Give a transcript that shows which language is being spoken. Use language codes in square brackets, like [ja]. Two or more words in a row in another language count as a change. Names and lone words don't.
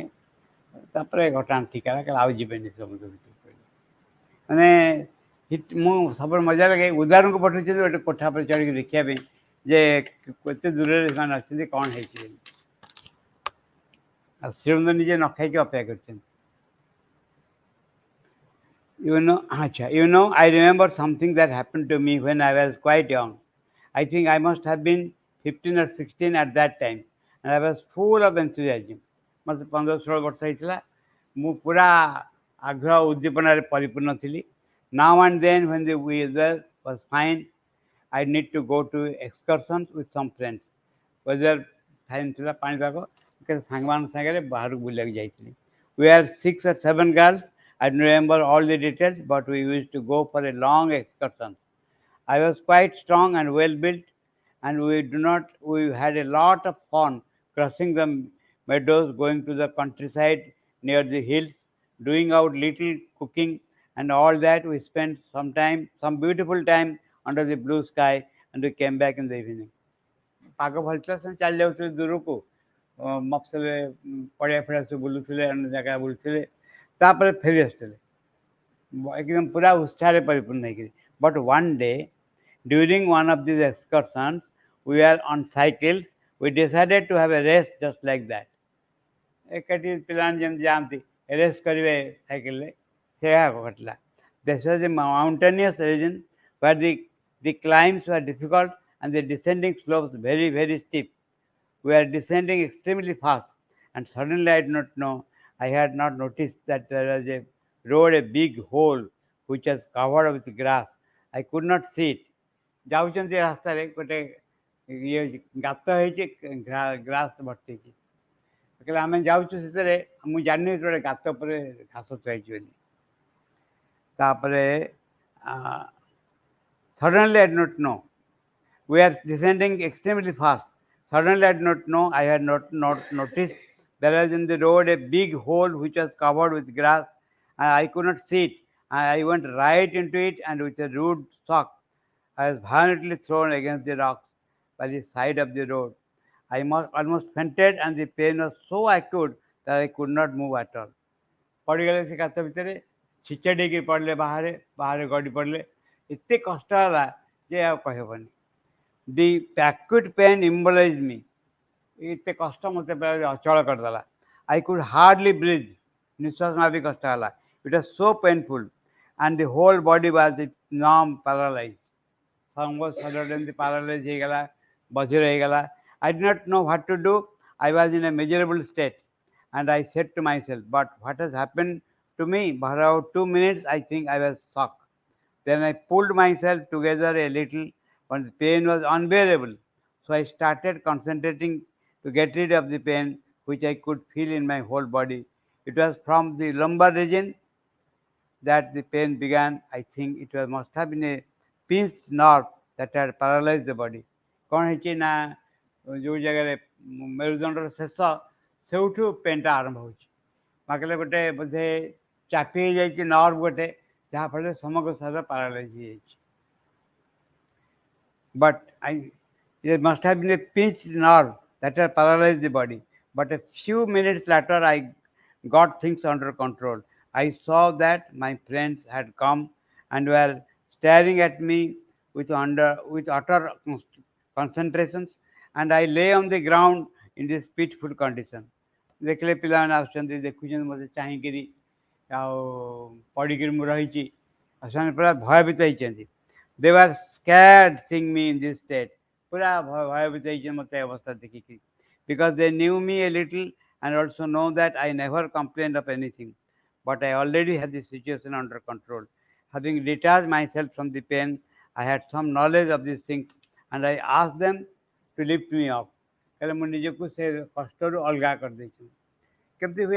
[or] ତାପରେ ଘଟଣା ଠିକ୍ ହେଲା, କହିଲେ ଆଉ ଯିବେନି ସମୁଦ୍ର ଭିତରକୁ କହିଲେ। ମାନେ ମୁଁ ସବୁବେଳେ ମଜା ଲାଗେ, ଉଦାହରଣକୁ ପଠାଉଛନ୍ତି ଗୋଟେ କୋଠା ଉପରେ ଚଢ଼ିକି ଦେଖିବା ପାଇଁ ଯେ କେତେ ଦୂରରେ ସେମାନେ ଅଛନ୍ତି, କ'ଣ ହେଇଛି ବୋଲି। ଆଉ ଶ୍ରୀମନ୍ଦିର ନିଜେ ନ ଖାଇକି ଅପେକ୍ଷା କରିଛନ୍ତି। [en] I remember something that happened to me when I was quite young. I think I must have been 15 or 16 at that time, and I was full of enthusiasm. [or] ମୋତେ 15-16 ବର୍ଷ ହେଇଥିଲା। ମୁଁ ପୁରା ଆଗ୍ରହ ଉଦ୍ଦୀପନାରେ ପରିପୂର୍ଣ୍ଣ ଥିଲି। [en] Now and then when the weather was fine, I need to go to excursions with some friends. Weather fine [or] ଥିଲା, ପାଣିପାଗ, ସାଙ୍ଗମାନଙ୍କ ସାଙ୍ଗରେ ବାହାରକୁ ବୁଲିବାକୁ ଯାଇଥିଲି। [en] We are 6 or 7 girls. I don't remember all the details, but we used to go for a long excursion. I was quite strong and well built, and we had a lot of fun crossing the meadows, going to the countryside near the hills, doing our little cooking and all that. We spent some beautiful time under the blue sky, and we came back in the evening. [or] ପାଗ ଭଲ ଥିଲା, ସେମାନେ ଚାଲି ଯାଉଥିଲେ ଦୂରକୁ, ମଫସଲରେ ପଡ଼ିଆ ଫଡ଼ିଆ ସବୁ ବୁଲୁଥିଲେ, ଅନ୍ୟ ଜାଗା ବୁଲୁଥିଲେ, ତାପରେ ଫେରି ଆସୁଥିଲେ ଏକଦମ ପୁରା ଉତ୍ସାହରେ ପରିପୂର୍ଣ୍ଣ ହେଇକିରି। [en] But one day during one of these excursions, we were on cycles. We decided to have a race just like that. [or] ଏକାଠି ପିଲାମାନେ ଯେମିତି ଯାଆନ୍ତି ରେସ୍ କରିବେ ସାଇକେଲରେ, ସେୟା ଘଟିଲା। [en] This was a mountainous region where the climbs were difficult and the descending slopes very, very steep. We were descending extremely fast, and suddenly I had not noticed that there was a road, a big hole which was covered with grass. I could not see it. [or] ଯାଉଛନ୍ତି ରାସ୍ତାରେ ଗୋଟେ ଇଏ ଗାତ ହେଇଛି, ଗ୍ରାସ ଭର୍ତ୍ତି ହେଇଛି। କହିଲେ ଆମେ ଯାଉଛୁ ସେଥିରେ, ମୁଁ ଜାଣିନି ଗୋଟେ ଗାତ ଉପରେ ଘାସ ଥୁଆଇଛି ବୋଲି। [en] ତାପରେ suddenly I did not know. We are descending extremely fast. Suddenly I did not know, I had not noticed there was in the road a big hole which was covered with grass, and I could not see it. I went right into it, and with a rude shock, I was violently thrown against the rocks by the side of the road. I almost fainted, and the pain was so acute that I could not move at all. [or] ପଡ଼ିଗଲେ ସେ ଗାତ ଭିତରେ, ଛିଚେଡ଼ି ହେଇକି ପଡ଼ିଲେ, ବାହାରେ ଗଡ଼ି ପଡ଼ିଲେ। ଏତେ କଷ୍ଟ ହେଲା ଯେ ଆଉ କହିହେବନି। [en] The acute pain immobilized me. [or] ଏତେ କଷ୍ଟ ମୋତେ ଅଚଳ କରିଦେଲା। [en] I could hardly breathe. [or] ନିଶ୍ୱାସ ନେବା ବି କଷ୍ଟ ହେଲା। [en] It was so painful, and the whole body was numb, paralyzed. [or] ସମଗ୍ର ଶରୀରଟା ଏମିତି ପାରାଲାଇଜ୍ ହେଇଗଲା, ବଧିର ହେଇଗଲା। [en] I did not know what to do. I was in a miserable state, and I said to myself, but what has happened to me? For about 2 minutes, I think I was shocked. Then I pulled myself together a little, but the pain was unbearable. So I started concentrating to get rid of the pain, which I could feel in my whole body. It was from the lumbar region that the pain began. I think must have been a pinched nerve that had paralyzed the body. [or] କ'ଣ ହେଇଛି ନା ଯେଉଁ ଜାଗାରେ ମେରୁଦଣ୍ଡର ଶେଷ, ସେଇଠୁ ପେନ୍ଟା ଆରମ୍ଭ ହେଉଛି। ପାଖରେ ଗୋଟେ ବୋଧେ ଚାପି ହେଇଯାଇଛି ନର୍ଭ ଗୋଟେ, ଯାହାଫଳରେ ସମଗ୍ର ଶରୀର ପାରାଲାଇଜ୍ ହେଇଯାଇଛି। [en] But it must have been a pinched nerve that had paralyzed the body. But a few minutes later, I got things under control. I saw that my friends had come and were staring at me with utter concentrations, and I lay on the ground in this pitiful condition. [or] ଦେଖିଲେ ପିଲାମାନେ ଆସୁଛନ୍ତି ଦେଖୁଛନ୍ତି ମୋତେ ଚାହିଁକିରି ଆଉ ପଡ଼ିକିରି ମୁଁ ରହିଛି ଆଉ ସେମାନେ ପୁରା ଭୟଭୀତ ହେଇଛନ୍ତି. [en] They were scared seeing me in this state. [or] ପୁରା ଭୟଭୀତ ହେଇଛନ୍ତି ମୋତେ ଅବସ୍ଥା ଦେଖିକି, [en] because they knew me a little and also know that I never complained of anything. But I already had the situation under control. Having detached myself from the pain, I had some knowledge of these things, and I asked them to lift me up. [or] ହେଲେ ମୁଁ ନିଜକୁ ସେ କଷ୍ଟରୁ ଅଲଗା କରିଦେଇଛି. କେମିତି ହୁଏ?